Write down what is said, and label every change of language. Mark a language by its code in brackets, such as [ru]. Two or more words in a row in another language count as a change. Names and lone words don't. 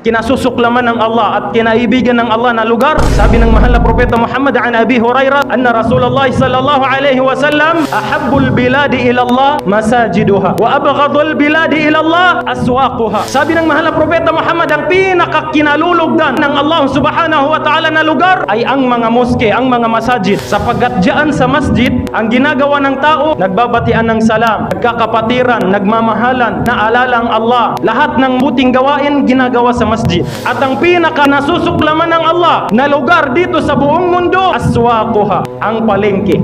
[tl] kinasusuklaman ng Allah at kinaibigan ng Allah na lugar. Sabi ng mahal na propeta Muhammad [ar] عن أبي هريرة أن رسول الله صلى الله عليه وسلم أحب البلاد إلى الله مساجدها وأبغض البلاد إلى الله أسواقها. [tl] Sabi ng mahal na propeta Muhammad, ang pinakakinalulugdan ng Allah [ar] سبحانه وتعالى [tl] na lugar ay ang mga moske, ang mga masajid, sapagkat diyan sa masjid ang ginagawa ng tao, nagbabatian ng salam, nagkakapatiran, nagmamahalan, naalala ang Allah. Lahat ng buting gawain ginagawa sa masjid. At ang pinaka nasusuklaman ng Allah na lugar dito sa buong mundo, aswaquha, ang palengke.